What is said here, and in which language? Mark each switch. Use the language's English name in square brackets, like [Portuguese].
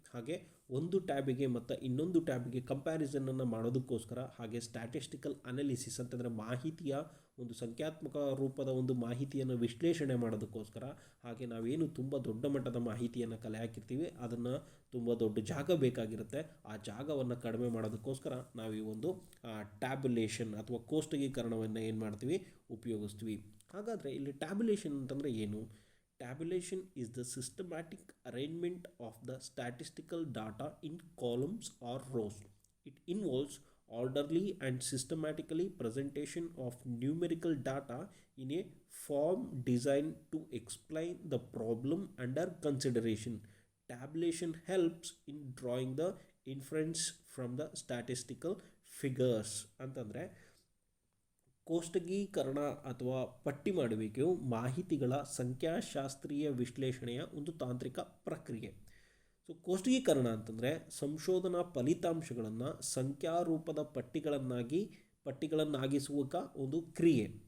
[Kannada] ಹಾಗೆ ಒಂದು ಟ್ಯಾಬಿಗೆ ಮತ್ತು ಇನ್ನೊಂದು ಟ್ಯಾಬಿಗೆ ಕಂಪ್ಯಾರಿಸನನ್ನು ಮಾಡೋದಕ್ಕೋಸ್ಕರ, ಹಾಗೆ ಸ್ಟ್ಯಾಟಿಸ್ಟಿಕಲ್ ಅನಾಲಿಸಿಸ್ ಅಂತಂದರೆ ಮಾಹಿತಿಯ ಒಂದು ಸಂಖ್ಯಾತ್ಮಕ ರೂಪದ ಒಂದು ಮಾಹಿತಿಯನ್ನು ವಿಶ್ಲೇಷಣೆ ಮಾಡೋದಕ್ಕೋಸ್ಕರ, ಹಾಗೆ ನಾವೇನು ತುಂಬ ದೊಡ್ಡ ಮಟ್ಟದ ಮಾಹಿತಿಯನ್ನು ಕಲೆ ಹಾಕಿರ್ತೀವಿ ಅದನ್ನು ತುಂಬ ದೊಡ್ಡ ಜಾಗ ಬೇಕಾಗಿರುತ್ತೆ. ಆ ಜಾಗವನ್ನು ಕಡಿಮೆ ಮಾಡೋದಕ್ಕೋಸ್ಕರ ನಾವು ಈ ಒಂದು ಟ್ಯಾಬ್ಯುಲೇಷನ್ ಅಥವಾ ಕೋಷ್ಟಕೀಕರಣವನ್ನು ಏನು ಮಾಡ್ತೀವಿ, ಉಪಯೋಗಿಸ್ತೀವಿ. ಹಾಗಾದರೆ ಇಲ್ಲಿ ಟ್ಯಾಬ್ಯುಲೇಷನ್ ಅಂತಂದರೆ ಏನು? [English] Tabulation is the systematic arrangement of the statistical data in columns or rows. It involves orderly and systematically presentation of numerical data in a form designed to explain the problem under consideration. Tabulation helps in drawing the inference from the statistical figures. [Kannada] ಅಂತಂದರೆ ಕೋಷ್ಟಕೀಕರಣ ಅಥವಾ ಪಟ್ಟಿ ಮಾಡುವಿಕೆಯು ಮಾಹಿತಿಗಳ ಸಂಖ್ಯಾಶಾಸ್ತ್ರೀಯ ವಿಶ್ಲೇಷಣೆಯ ಒಂದು ತಾಂತ್ರಿಕ ಪ್ರಕ್ರಿಯೆ. So ಕೋಷ್ಟಕೀಕರಣ ಅಂತಂದರೆ ಸಂಶೋಧನಾ ಫಲಿತಾಂಶಗಳನ್ನು ಸಂಖ್ಯಾರೂಪದ ಪಟ್ಟಿಗಳನ್ನಾಗಿಸುವ ಒಂದು ಕ್ರಿಯೆ.